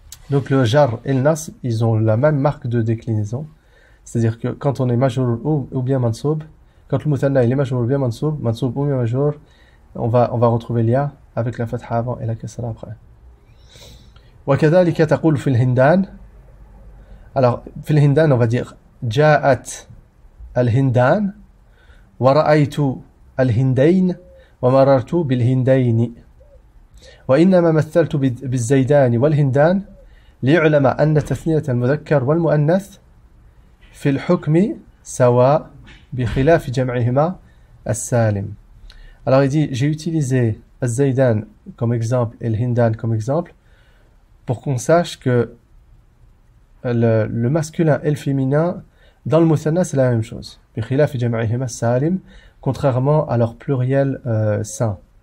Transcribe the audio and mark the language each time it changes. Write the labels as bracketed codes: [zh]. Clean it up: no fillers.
[fr] Donc le jar et le nasb, ils ont la même marque de déclinaison, c'est-à-dire que quand on est majrur ou bien mansoub, quand le muthanna il est majrur ou bien mansoub ou bien majrur, on va retrouver l'ya avec la fatha avant et la kasra après. [ar] وكذلك تقول في الهندان. Alors في الهندان [fr] on va dire [ar] جاءت الهندان ورأيت الهندين ومررت بالهندين. وإنما مثلت بالزيدان والهندان ليعلم أن تثنية المذكر والمؤنث في الحكم سواء بخلاف جمعهما السالم. [fr] Alors il dit, j'ai utilisé az-zaydan comme exemple et le hindan comme exemple pour qu'on sache que le masculin et le féminin dans le muthanna c'est la même chose. [ar] بخلاف جمعهما السالم, [fr] contrairement à leur pluriel sain.